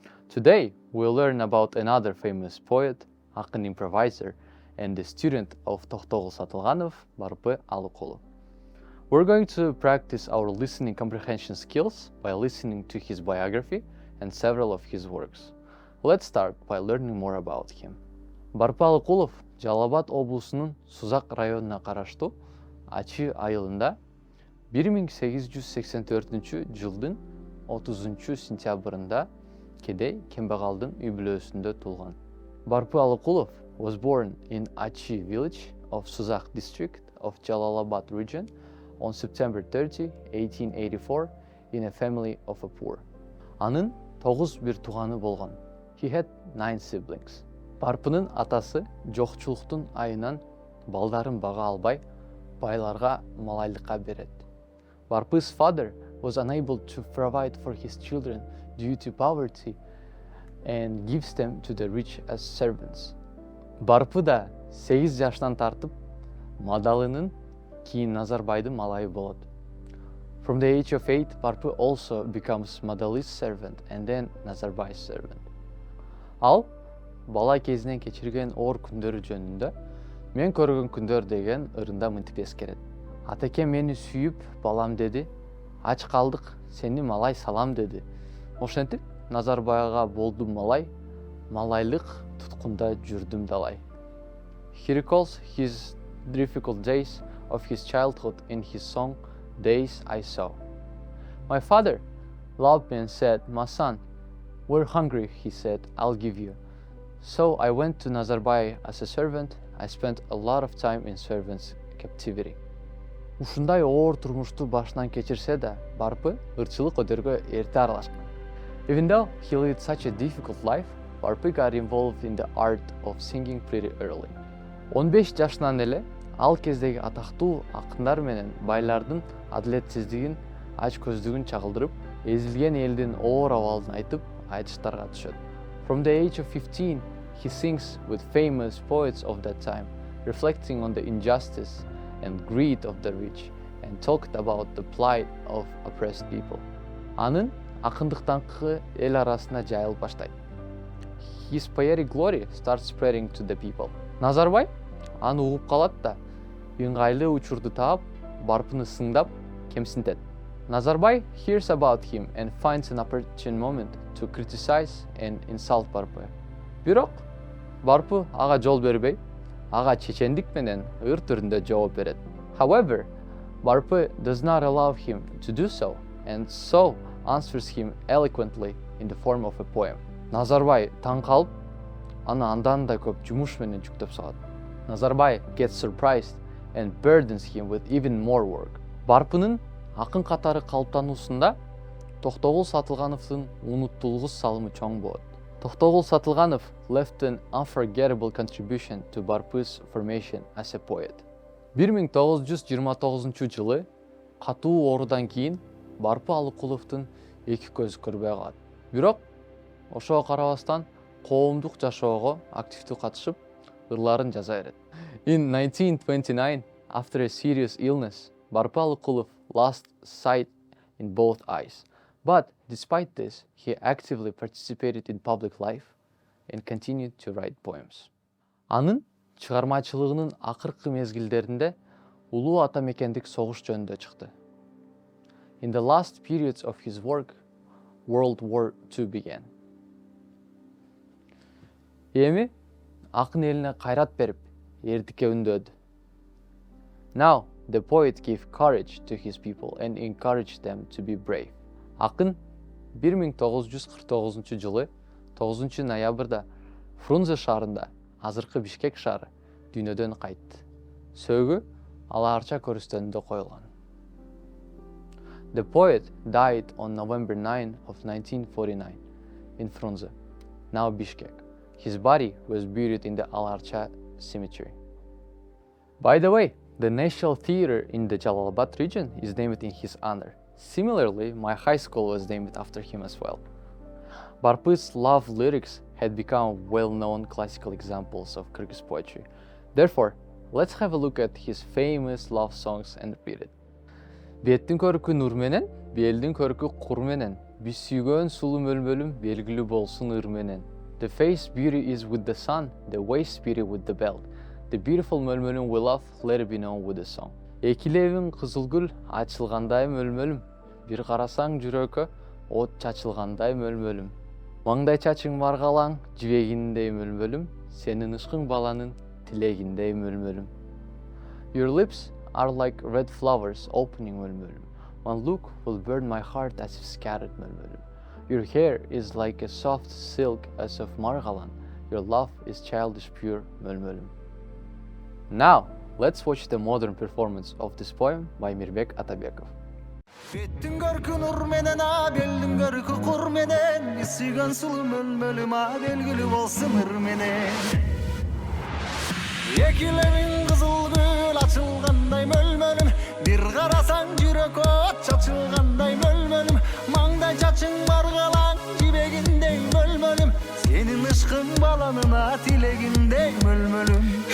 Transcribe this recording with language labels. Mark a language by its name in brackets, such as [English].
[English] Today we'll learn about another famous poet, ақын improviser, and the student of Toxtogul Satılganov, Barpy Alykulov. We're going to practice our listening comprehension skills by listening to his biography and several of his works. Let's start by learning more about him. [Kyrgyz] Barpy Alykulov Жалал Абад облусунун Сузак районуна караштуу Ачы айылында 1884 жылдын 30 сентябрында кедей кембагалдын үй бүлөсүндө туулган. [English] Barpy Alykulov was born in Achy village of Suzak district of Jalalabad region on September 30, 1884 in a family of a poor. [Kyrgyz] Анын 9 бир тууганы болгон. [English] He had 9 siblings. [Kyrgyz] Барпынын атасы жокчулуктун айынан балдарын бага албай байларга малайлыкка берет. [English] Barpy's father was unable to provide for his children due to poverty and gives them to the rich as servants. [Kyrgyz] Barpy да 8 жаштан тартып мадалынын кийин Назарбайдын малайы болот. [English] From the age of 8, Barpy also becomes Madaly's servant and then Nazarbay's servant. [Kyrgyz] Ал бала кезинен кечирген оор күндөрү жөнүндө мен көргөн күндөр деген ырында мынтип эскерет. Атекем мени сүйүп, балам деди, ач калдык, сени малай салам деди. Ошентип Назарбайга болдум малай, малайлык туткунда жүрдүм далай. [English] He recalls his difficult days of his childhood in his song Days I Saw. My father loved me and said, "My son, we're hungry," he said, "I'll give you." So I went to Nazarbay as a servant. I spent a lot of time in servants' captivity. [Kyrgyz] Ушундай оор турмушту башынан кечирсе да, Barpy ырчылык өдөргө эрте аралашкан. [English] Even though he lived such a difficult life, Barpy got involved in the art of singing pretty early. [Kyrgyz] 15 жашынан эле ал кездеги атактуу акындар менен байлардын адилетсиздигин, ач көздүгүн чагылдырып, эзилген элдин оор абалын айтып, айтыштарга түшөт. [English] From the age of 15, he sings with famous poets of that time, reflecting on the injustice and greed of the rich, and talked about the plight of oppressed people. [Kyrgyz] Анын акындыктанкы эл арасына жайылып баштайт. [English] His poetic glory starts spreading to the people. [Kyrgyz] Назарбай аны угуп калат да, ыңгайлуу учурду таап, Barpyны сыңдап, кемсинтет. [English] Nazarbay hears about him and finds an opportune moment to criticize and insult Barpy. [Kyrgyz] Бирок Barpy ага жол бербей, ага чечендик менен ыр түрүндө жооп берет. [English] However, Barpy does not allow him to do so, and so answers him eloquently in the form of a poem. [Kyrgyz] Nazarbay таң калып, аны андан да көп жумуш менен жүктөп салат. [English] Nazarbay gets surprised and burdens him with even more work. [Kyrgyz] Barpy'нын акын катары калыптануусунда Токтогул Сатылгановдун унуттулгус салымы чоң болот. [English] Токтогул Сатылганов left an unforgettable contribution to Barpy's formation as a poet. [Kyrgyz] 1929 жылы катуу оорудан кийин Barpy Alykulovдун эки көзү көрбөй калат. Бирок ошого карабастан коомдук жашоого активдүү катышып, ырларын жаза берет. [English] In 1929, after a serious illness, Barpy Alykulov lost sight in both eyes. But despite this, he actively participated in public life and continued to write poems. [Kyrgyz] Анын чыгармачылыгынын акыркы мезгилдеринде улуу ата мекендик согуш жөнүндө чыкты. [English] In the last periods of his work, World War II began. [Kyrgyz] Эми акын элине кайрат берип, эрдикке үндөөдү. [English] Now, the poet gave courage to his people and encouraged them to be brave. [Kyrgyz] Акын 1949 жылы 9 ноябрда Фрунзе шаарында, азыркы Бишкек шаары, дүйнөдөн кайтты. Сөөгү алаарча көрүстөнүндө коюлган. [English] The poet died on November 9 of 1949 in Frunze, now Bishkek. His body was buried in the Alarcha cemetery. By the way, the National Theatre in the Jalalabad region is named in his honor. Similarly, my high school was named after him as well. Barpy's love lyrics had become well-known classical examples of Kyrgyz poetry. Therefore, let's have a look at his famous love songs and repeat it. [Kyrgyz] Беттин көркү нур менен, белдин көркү кур менен. Биз сүйгөн сулуу мөлмөлүм белгилүү болсун ыр менен. [English] The face beauty is with the sun, the waist beauty with the belt. The beautiful mölmölüm we love, let it be known with a song. [Kyrgyz] Эки лебиң кызыл гүл ачылгандай мөлмөлүм. Бир карасаң жүрөккө от чачылгандай мөлмөлүм. Маңдай чачың маргалаң, жибегиндей мөлмөлүм. Сенин ышкың баланын тилегиндей мөлмөлүм. [English] Your lips are like red flowers opening mölmölüm. One look will burn my heart as if scattered mölmölüm. Your hair is like a soft silk as of margalan. Your love is childish pure mölmölüm. Now, let's watch the modern performance of this poem by Mirbek Atabekov. [Kyrgyz] Беттің көркі нұр менен, белдің көркі құр менен, сүйген сұлу мөлмөлім белгілі болсын ыр менен. Екі лебің қызыл гүл açılгандай мөлмөлім, bir қарасаң жүрек от чачылгандай мөлмөлім, маңдай чачың маргалаң, жибегиндей мөлмөлім, сенин ышкың баланына тилегиндей мөлмөлім.